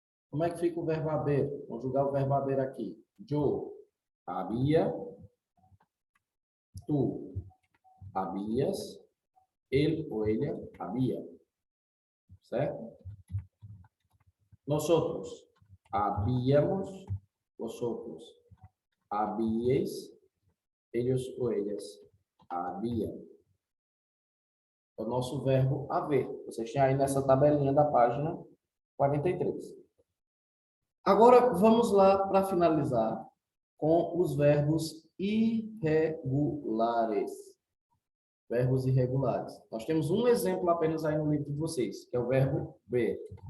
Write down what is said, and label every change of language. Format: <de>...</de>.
<pt>Como é que fica o verbo haber? Conjugar o verbo haber aqui.</pt> <es>Yo había, tú habías, él o ella había.</es> <pt>¿Certo?</pt> <es>Nosotros habíamos, vosotros habíais, ellos o ellas haviam.</es> <pt>É o nosso verbo haver. Vocês têm aí nessa tabelinha da página 43. Agora, vamos lá para finalizar com os verbos irregulares. Verbos irregulares. Nós temos um exemplo apenas aí no livro de vocês, que é o verbo ver.</pt>